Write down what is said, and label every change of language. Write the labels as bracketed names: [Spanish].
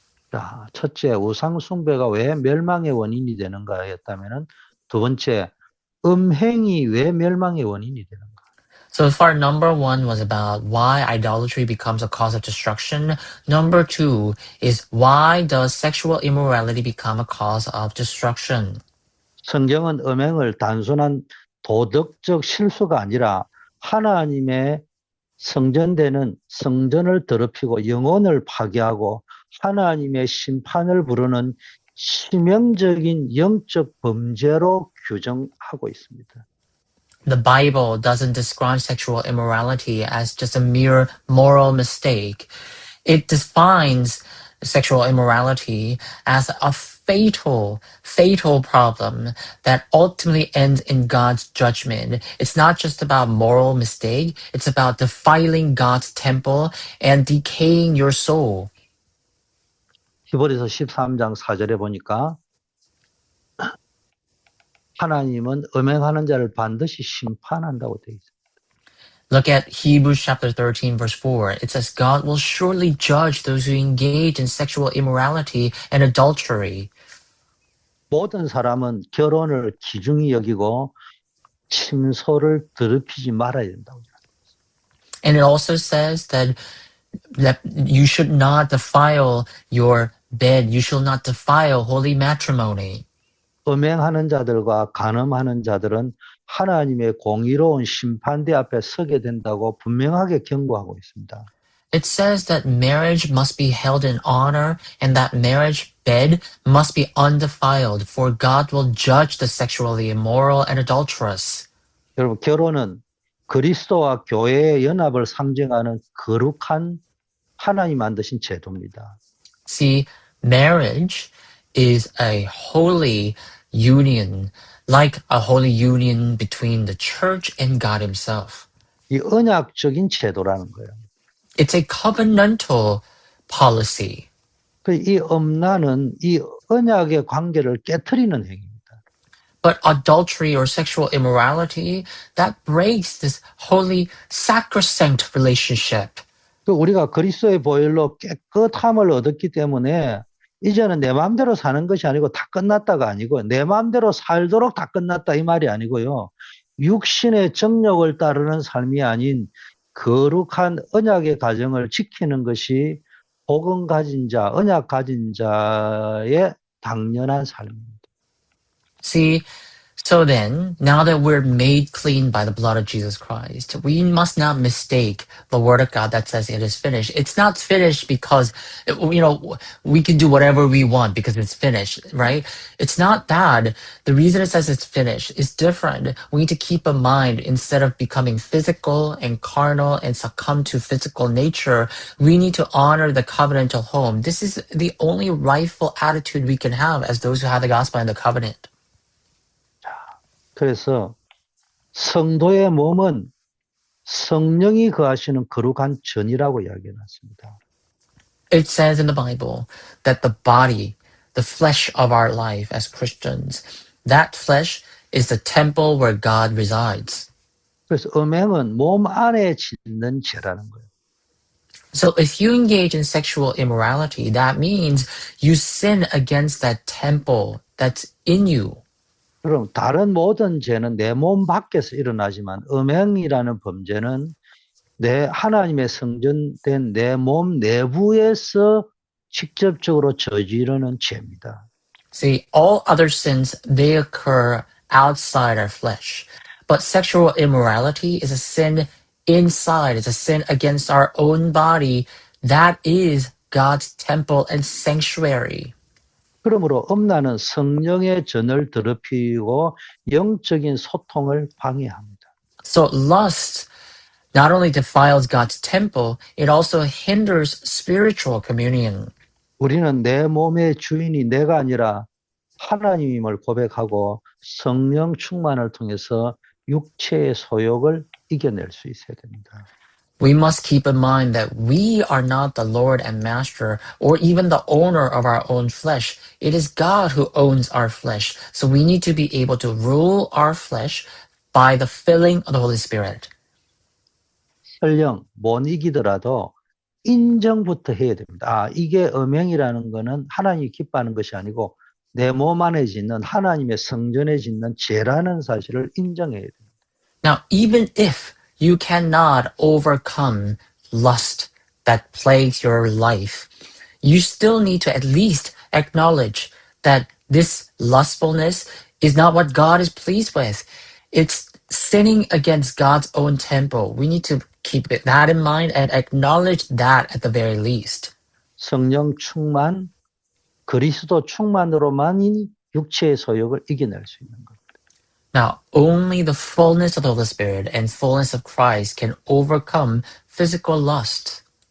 [Korean] 자, 첫째, 우상숭배가 왜 멸망의 원인이 되는가였다면은 두 번째, 음행이 왜 멸망의 원인이 되는가? [English] So far, number one was about why idolatry becomes a cause of destruction. Number two is why does sexual immorality become a cause of destruction? [Korean] 성경은 음행을 단순한 도덕적 실수가 아니라 하나님의 성전되는 성전을 더럽히고 영혼을 파괴하고 하나님의 심판을 부르는 치명적인 영적 범죄로 규정하고 있습니다. [English] The Bible doesn't describe sexual immorality as just a mere moral mistake. It defines sexual immorality as a fatal problem that ultimately ends in God's judgment. It's not just about moral mistake. It's about defiling God's temple and decaying your soul. [Korean] 히브리서 13장 4절에 보니까 하나님은 음행하는 자를 반드시 심판한다고 되어 있습니다. [English] Look at Hebrews chapter 13 verse 4. It says God will surely judge those who engage in sexual immorality and adultery. [Korean] 모든 사람은 결혼을 귀중히 여기고 침소를 더럽히지 말아야 된다고. [English] And it also says that you should not defile your bed. You shall not defile holy matrimony. [Korean] 음행하는 자들과 간음하는 자들은 하나님의 공의로운 심판대 앞에 서게 된다고 분명하게 경고하고 있습니다. [English] It says that marriage must be held in honor and that marriage bed must be undefiled, for God will judge the sexually immoral and adulterous. [Korean] 여러분, 결혼은 그리스도와 교회의 연합을 상징하는 거룩한 하나님 만드신 제도입니다. [English] See, marriage is a holy union, like a holy union between the church and God himself. [Korean] 이 언약적인 제도라는 거예요. [English] It's a covenantal policy. [Korean] 이 음란은 이 언약의 관계를 깨트리는 행위입니다. [English] But adultery or sexual immorality, that breaks this holy sacrosanct relationship. [Korean] 우리가 그리스도의 보혈로 깨끗함을 얻었기 때문에 이제는 내 마음대로 사는 것이 아니고 다 끝났다가 아니고 내 마음대로 살도록 다 끝났다 이 말이 아니고요. 육신의 정욕을 따르는 삶이 아닌 거룩한 언약의 가정을 지키는 것이 복음 가진 자, 언약 가진 자의 당연한 삶입니다. [English] See, so then, now that we're made clean by the blood of Jesus Christ, we must not mistake the word of God that says it is finished. It's not finished because, we can do whatever we want because it's finished, right? It's not that. The reason it says it's finished is different. We need to keep in mind, instead of becoming physical and carnal and succumb to physical nature, we need to honor the covenantal home. This is the only rightful attitude we can have as those who have the gospel and the covenant. [Korean] 그래서 성도의 몸은 성령이 거하시는 거룩한 전이라고 이야기해놨습니다. [English] It says in the Bible that the body, the flesh of our life as Christians, that flesh is the temple where God resides. [Korean] 그래서 음행은 몸 안에 짓는 죄라는 거예요. [English] So if you engage in sexual immorality, that means you sin against that temple that's in you. [Korean] 그럼 다른 모든 죄는 내 몸 밖에서 일어나지만 음행이라는 범죄는 내 하나님의 성전된 내 몸 내부에서 직접적으로 저지르는 죄입니다. [English] See, all other sins, they occur outside our flesh. But sexual immorality is a sin inside. It's a sin against our own body. That is God's temple and sanctuary. [Korean] 그러므로 음란은 성령의 전을 더럽히고 영적인 소통을 방해합니다. [English] So lust not only defiles God's temple, it also hinders spiritual communion. [Korean] 우리는 내 몸의 주인이 내가 아니라 하나님임을 고백하고 성령 충만을 통해서 육체의 소욕을 이겨낼 수 있어야 됩니다. [English] We must keep in mind that we are not the Lord and Master or even the owner of our own flesh. It is God who owns our flesh. So we need to be able to rule our flesh by the filling of the Holy Spirit. [Korean] 설령 못 이기더라도 인정부터 해야 됩니다. 아, 이게 음행이라는 거는 하나님이 기뻐하는 것이 아니고 내 몸 안에 짓는 하나님의 성전에 짓는 죄라는 사실을 인정해야 됩니다. [English] Now, even if you cannot overcome lust that plagues your life, you still need to at least acknowledge that this lustfulness is not what God is pleased with. It's sinning against God's own temple. We need to keep that in mind and acknowledge that at the very least. [Korean] 성령 충만, 그리스도 충만으로만이 육체의 소욕을 이겨낼 수 있는 겁니다. [English] Now, only the fullness of the Holy Spirit and fullness of Christ can overcome physical lust.